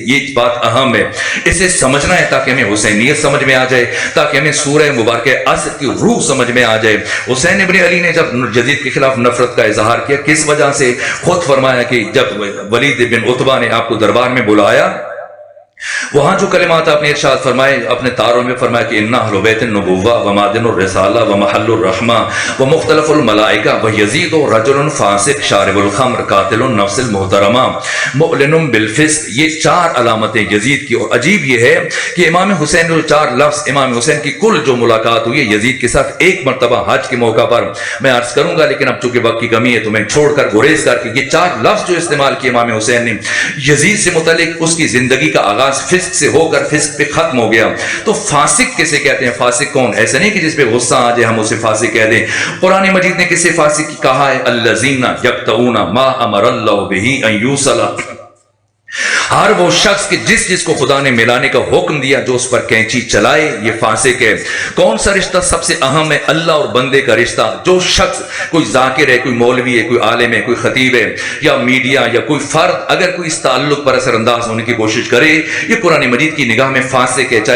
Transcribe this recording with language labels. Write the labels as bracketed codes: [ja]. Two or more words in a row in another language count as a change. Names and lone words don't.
[ur] یہ بات اہم ہے، اسے سمجھنا ہے تاکہ ہمیں حسینیت سمجھ میں آ جائے، تاکہ ہمیں سورہ مبارک عصر کی روح سمجھ میں آ جائے. حسین ابن علی نے جب یزید کے خلاف نفرت کا اظہار کیا، کس وجہ سے? خود فرمایا کہ جب ولید بن عتبہ نے آپ کو دربار میں بلایا، وہاں جو کلمات آپ نے ارشاد فرمائے، اپنے تاروں میں فرمایا کہ [ar] إنا أهل بيت النبوة ومعدن الرسالة ومحل الرحمة ومختلف الملائكة ويزيد رجل فاسق شارب الخمر قاتل النفس المحترمة معلن بالفسق. [ur] یہ 4 علامتیں یزید کی. اور عجیب یہ ہے کہ امام حسین جو 4 لفظ، امام حسین کی کل جو ملاقات ہوئی ہے یزید کے ساتھ ایک مرتبہ حج کے موقع پر، میں عرض کروں گا لیکن اب چونکہ وقت کی کمی ہے تو میں چھوڑ کر گریز کر کے یہ 4 لفظ جو استعمال کیے امام حسین نے یزید سے متعلق، اس کی زندگی کا آغاز فسق سے ہو کر فسق پہ ختم ہو گیا. تو فاسق کسے کہتے ہیں؟ فاسق کون? ایسا نہیں کہ جس پہ غصہ آ جائے ہم اسے فاسق کہہ دیں۔ قرآن مجید نے کسے فاسق کہا ہے? [ar] الذين يقطعون ما أمر الله به أن يوصل. [ur] ہر وہ شخص کہ جس کو خدا نے ملانے کا حکم دیا، جو اس پر قینچی چلائے، یہ فاسق ہے. کون سا رشتہ سب سے اہم ہے؟ اللہ اور بندے کا رشتہ. جو شخص، کوئی ذاکر ہے، کوئی مولوی ہے، کوئی عالم ہے، کوئی خطیب ہے، یا میڈیا یا کوئی فرد، اگر کوئی اس تعلق پر اثرانداز ہونے کی کوشش کرے، یہ قرآن مجید کی نگاہ میں فاسق ہے.